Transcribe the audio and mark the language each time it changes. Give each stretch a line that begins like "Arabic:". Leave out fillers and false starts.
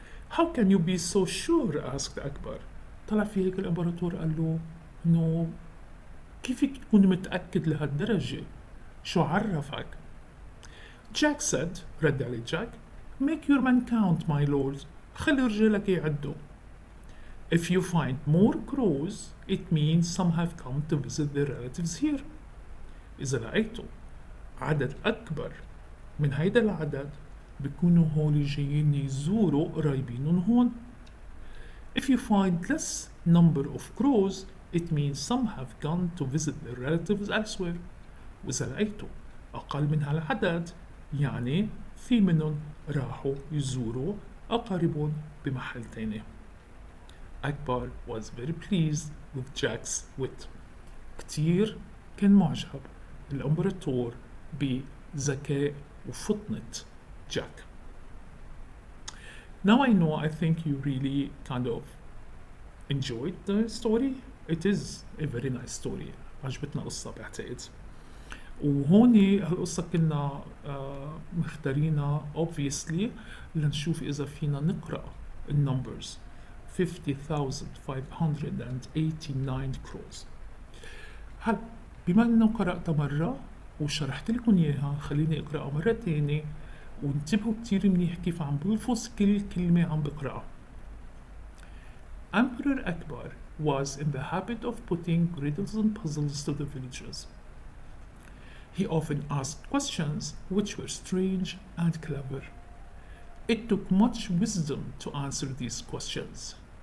English: How can you be so sure? asked Akbar.
Arabic: طلع في هيك الإمبراطور قال له إنه كيفك تكون متأكد لهالدرجة؟ شو عرفك؟
English: Jack said,
Arabic: رد عليه جاك,
English: Make your men count, my lord.
Arabic: خلي رجالك يعدوا.
English: If you find more crows, it means some have come to visit their relatives here.
Arabic: إذا لقيتوا عدد أكبر من هيدا العدد بيكونوا هول جايين يزوروا قرايبينهم هون.
English: If you find less number of crows, it means some have gone to visit their relatives elsewhere.
Arabic: وإذا لقيتوا أقل من هالعدد يعني في منهم راحوا يزوروا أقاربهم بمحل تاني.
English: Akbar was very pleased with Jack's wit.
Arabic: كتير كان معجب الإمبراطور بذكاء وفطنة جاك.
English: Now I know I think you really kind of enjoyed the story. It is a very nice story.
Arabic: عجبتنا القصة بعتقد. وهوني هالقصة كنا مختارينها obviously لنشوف إذا فينا نقرأ النمبرز 50,589 crows. هل بما إنه قرأتها مرة وشرحت لكم إياها خليني أقرأها مرة تانية وانتبهوا كتير منيح كيف عم بلفظ كل كلمة عم بقرأها.
English: Emperor Akbar was in the habit of putting riddles and puzzles to the villagers. He often asked questions which were strange and clever. It took much wisdom to answer these questions.